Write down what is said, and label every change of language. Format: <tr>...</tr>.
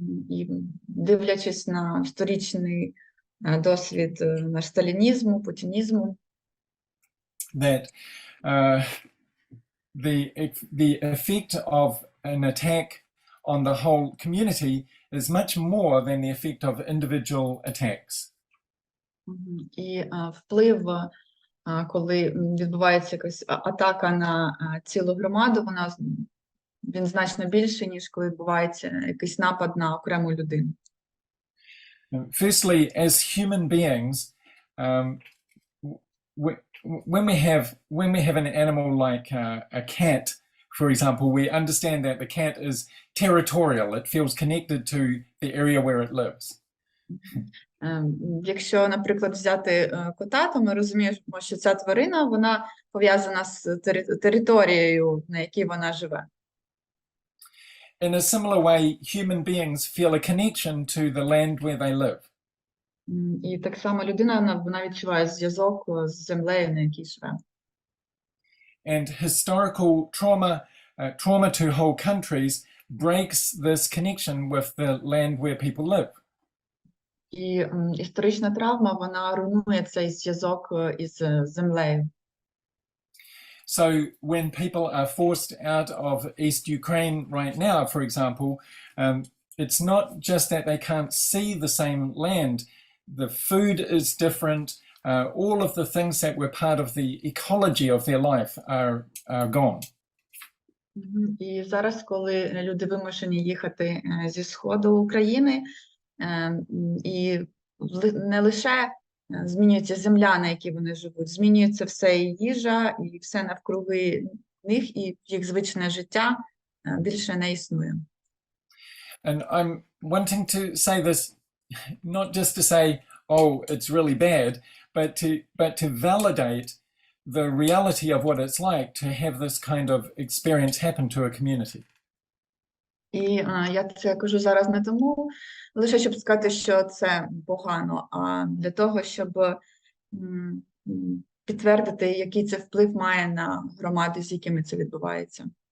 <uk>І дивлячись на сторічний досвід сталінізму, путінізму,</uk> <en>that the effect of an attack on the whole community is much more than the effect of individual attacks.</en> <uk>І вплив, коли відбувається якась атака на цілу громаду, він значно більший, ніж коли відбувається якийсь напад на окрему людину.</uk> <en>Firstly, as human beings, when we have an animal like a cat, for example, we understand that the cat is territorial. It feels connected to the area where it lives.</en> <uk>Якщо, наприклад, взяти кота, то ми розуміємо, що ця тварина, вона пов'язана з територією, на якій вона живе.</uk> <en>In a similar way, human beings feel a connection to the land where they live.</en> <uk>І так само людина, вона відчуває зв'язок з землею, на якій живе.</uk> <en>And historical trauma to whole countries breaks this connection with the land where people live.</en> <uk>І історична травма, вона руйнує цей зв'язок із землею.</uk> <en>So when people are forced out of East Ukraine right now, for example, it's not just that they can't see the same land. The food is different. All of the things that were part of the ecology of their life are gone.</en> <uk>І зараз, коли люди вимушені їхати зі сходу України, і не лише змінюється земля, на якій вони живуть, змінюється все, і їжа, і все навкруги них, і їх звичне життя більше не існує.</uk> <en>And I'm wanting to say this not just to say, oh, it's really bad, but to validate the reality of what it's like to have this kind of experience happen to a community.</en> <uk>І я це кажу зараз не тому, лише щоб сказати, що це погано, а для того, щоб підтвердити, який це вплив має на громади, з якими це відбувається.</uk>